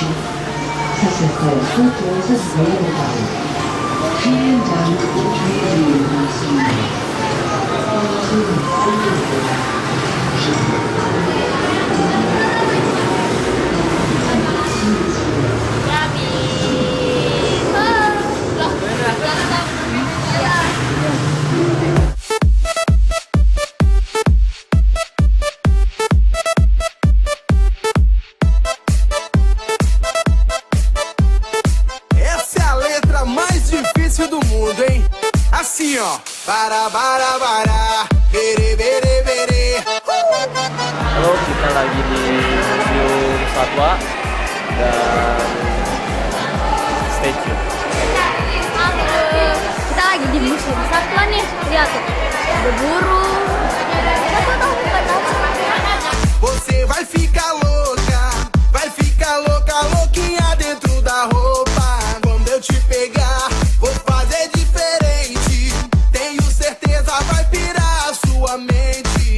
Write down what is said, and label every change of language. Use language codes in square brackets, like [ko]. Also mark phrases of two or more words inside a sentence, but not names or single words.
[de] Sassettore, Vielen Dank und [pt] Essa é a letra mais difícil do mundo, hein? Assim, ó. Bara, bara, bara. Bere, bere, bere. [id] Halo, kita lagi di Museum Satwa dan statue. Kita lagi di Museum Satwa nih, lihat tuh, ada burung. [pt] Você vai ficar louca, louquinha dentro da roupa. Quando eu te pegar, vou fazer diferente. Tenho certeza vai pirar a sua mente.